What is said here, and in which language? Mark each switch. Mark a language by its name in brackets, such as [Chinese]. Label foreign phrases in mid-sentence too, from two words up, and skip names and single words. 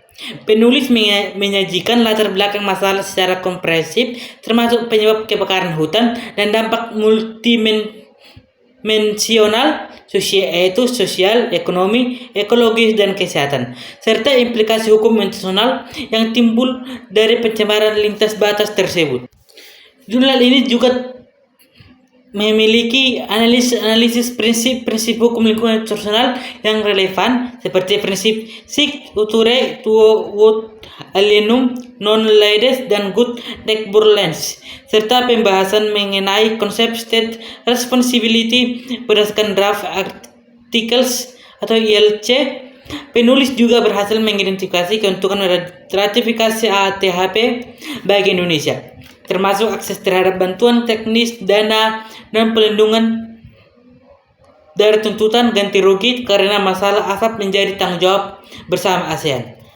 [Indonesian] Penulis menyajikan latar belakang masalah secara komprehensif, termasuk penyebab kebakaran hutan dan dampak multidimensional, yaitu sosial, ekonomi, ekologis, dan kesehatan, serta implikasi hukum internasional yang timbul dari pencemaran lintas batas tersebut. Jurnal ini juga memiliki analisis prinsip hukum lingkungan internasional yang relevan seperti prinsip [Latin] sic uture tuo ut alienum non lides [Indonesian] dan [English] good governance, [Indonesian] serta pembahasan mengenai konsep [English] state responsibility [Indonesian] berdasarkan [English] draft articles [Indonesian] atau ILC. Penulis juga berhasil mengidentifikasi keuntungan ratifikasi AATHP bagi Indonesia, termasuk akses terhadap bantuan teknis, dana, dan pelindungan dari tuntutan ganti rugi karena masalah asap menjadi tanggung jawab bersama ASEAN.